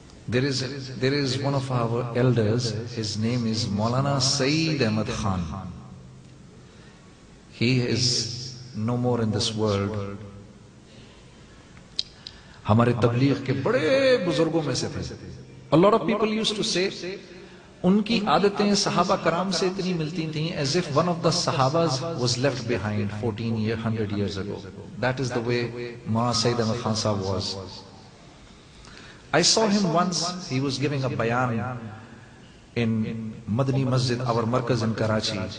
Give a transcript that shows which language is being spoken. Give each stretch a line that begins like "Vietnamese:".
English: There is one of our elders, his name is Maulana Saeed Ahmad Khan. He is no more in this world.
Urdu: ہمارے تبلیغ کے بڑے بزرگوں میں سے تھے.
English: A lot of people used to say,
Urdu: ان کی عادتیں صحابہ کرام سے اتنی ملتی تھیں
English: as if one of the Sahabas was left behind 100 years ago. That is the way Maulana Saeed Ahmad Khan Sahab was. I saw him once, he was giving a bayan in Madani Masjid, our markaz in Karachi.